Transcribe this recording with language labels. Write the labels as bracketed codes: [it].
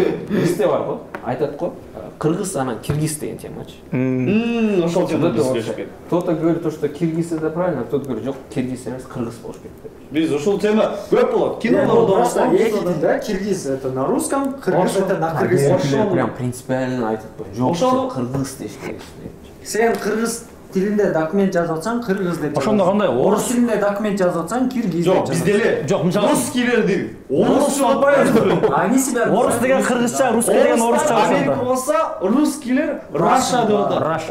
[ky] Бизде бар го, айтат го, кыргыз анан киргиз деген темачы. Ошол темада сөйлөшкөн. [ru] Кто-то говорит, что киргиз это правильно, а кто-то говорит, [ky] жок, киргиз эмес, кыргыз болуш керек. Биз ошол тема көп болот. Кинода [ru] просто [ky] эки да, [ru] киргиз это на русском, кыргыз это на кыргызском. [ky] Прям принципиально айтат го. Жок, кыргыз деш керек. Сен кыргыз тилинде документ жазып атсаң кыргыз деп. Ошондо кандай орус тилинде документ жазып атсаң киргиз деп. Жок, бизде жок, мисалы русскийлерди орус болбойбу. [ru] Они себя [ky] орус деген кыргызча, русский деген орусча. Америка болсо русскийлер Russia деп атат.